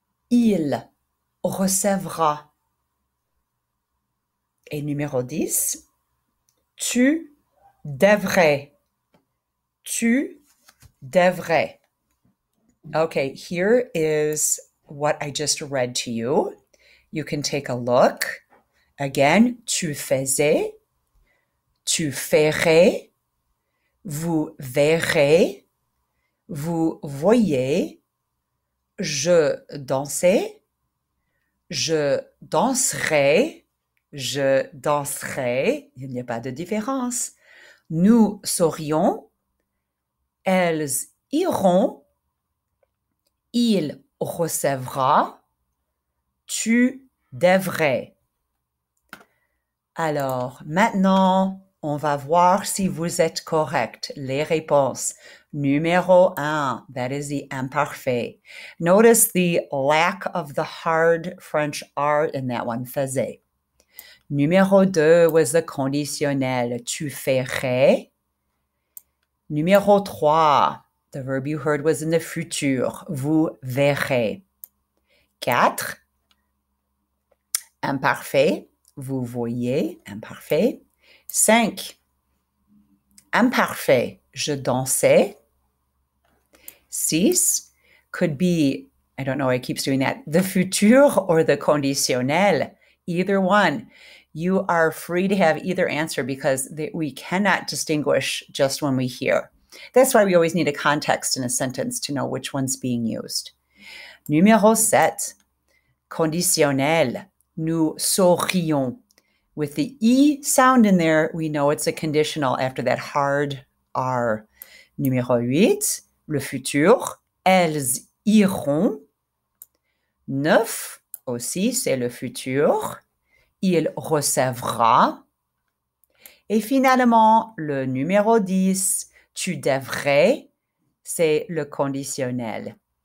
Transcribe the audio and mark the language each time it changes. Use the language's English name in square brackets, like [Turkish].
[French] Il recevra. Et numéro 10, tu devrais. Tu devrais. [English] Okay, here is what I just read to you. You can take a look. [French] Again, tu faisais, tu ferais, vous verrez, vous voyez, je dansais, je danserai, je danserai, il n'y a pas de différence. Nous saurions, elles iront, il recevra, tu devrais. Alors, maintenant, on va voir si vous êtes correct. [English] Les réponses. Numéro 1, that is the imparfait. Notice the lack of the hard French R in that one, faisait. Numéro 2 was the conditionnel, tu ferais. Numéro 3, the verb you heard was in the futur, vous verrez. [French] 4, imparfait, vous voyez, imparfait. 5, imparfait, je dansais. [English] 6 could be, I don't know why it keeps doing that, the futur or the conditionnel, either one. You are free to have either answer because we cannot distinguish just when we hear. That's why we always need a context in a sentence to know which one's being used. [French] Numéro 7, conditionnel, nous saurions. [English] With the E sound in there, we know it's a conditional after that hard R. [French] Numéro 8, le futur, elles iront. 9, aussi, c'est le futur. Il recevra. Et finalement, le numéro 10, tu devrais, c'est le conditionnel.